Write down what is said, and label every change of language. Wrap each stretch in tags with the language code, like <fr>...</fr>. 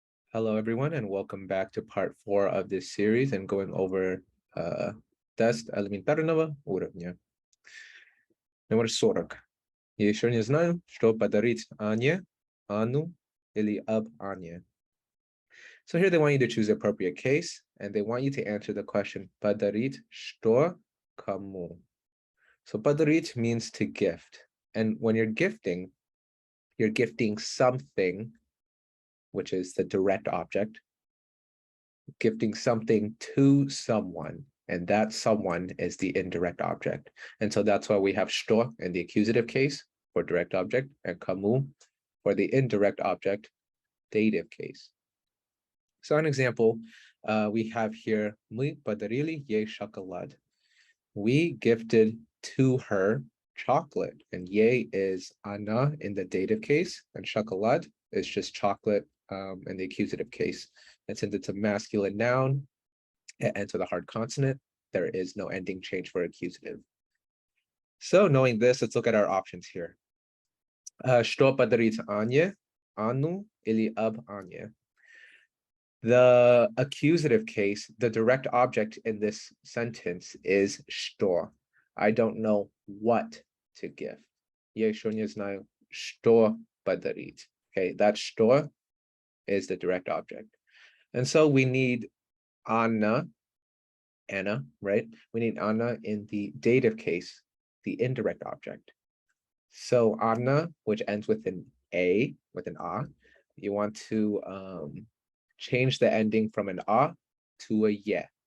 <en>Hello, everyone, and welcome back to part 4 of this series and going over</en> <ru>тест элементарного уровня. Номер 40. Я еще не знаю, что подарить Ане, Анну или об Ане.</ru> <en>So here they want you to choose the appropriate case, and they want you to answer the question</en> <ru>подарить что кому.</ru> <en>So подарить means to gift. And when you're gifting something, which is the direct object, gifting something to someone, and that someone is the indirect object. And so that's why we have что in the accusative case for direct object and кому for the indirect object, dative case. So an example, we have here</en> <ru>мы подарили ей шоколад.</ru> <en>We gifted to her chocolate, and ей is она in the dative case, and chocolate is just chocolate in the accusative case. And since it's a masculine noun, it ends with a hard consonant. There is no ending change for accusative. So knowing this, let's look at our options here.</en> <ru>Что подарить Ане, Анну или об Ане?</ru> <en>The accusative case, the direct object in this sentence is что. I don't know what to give.</en> <ru>Я еще не знаю, что подарить.</ru> <en>Okay, that что is the direct object. And so we need Anna, right? We need Anna in the dative case, the indirect object. So Anna, which ends with an A, with an A, you want to change the ending from an A to a ye.</en>